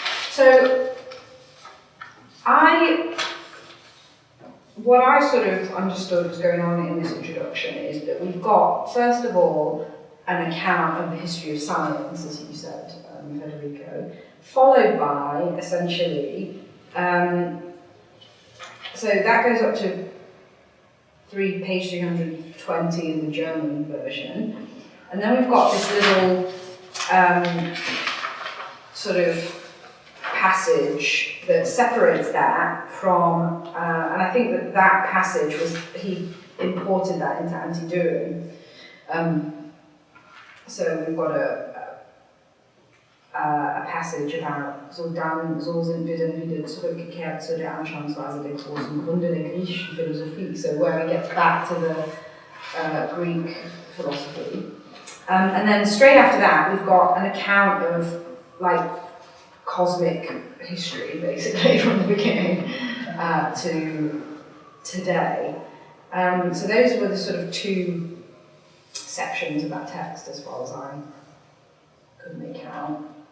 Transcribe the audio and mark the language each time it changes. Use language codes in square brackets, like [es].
[en] So, what I sort of understood was going on in this introduction is that we've got, first of all, an account of the history of science, as you said, Federico, followed by, essentially, so that goes up to page 320 in the German version, and then we've got this little sort of passage that separates that from, and I think that passage was, he imported that into Anti-Düring. So we've got a passage about [de] so sind wir dann wieder zurückgekehrt zu der Anschauungsweise der großen Gründe der griechischen Philosophie, [en] so where he gets back to the Greek philosophy. And then straight after that we've got an account of like cosmic history, basically, from the beginning to today. So those were the sort of two sections of that text, as far as I could make out.